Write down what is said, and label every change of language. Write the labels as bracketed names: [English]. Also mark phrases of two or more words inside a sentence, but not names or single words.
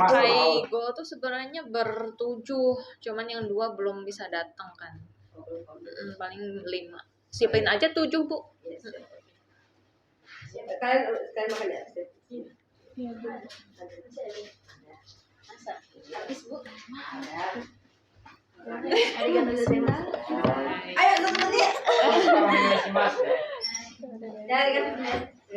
[Indonesian] Kaigo tuh sebenarnya bertujuh, cuman yang 2 belum bisa datang kan. Paling 5. Siapin aja 7 Bu. Kalian makan ya? Iya, Bu. Habis Bu. [Japanese] ありがとうございます. [Indonesian] Ayo, teman-teman ya. Sekarang ini masih mas. Ya, [Japanese] ありがとうございます.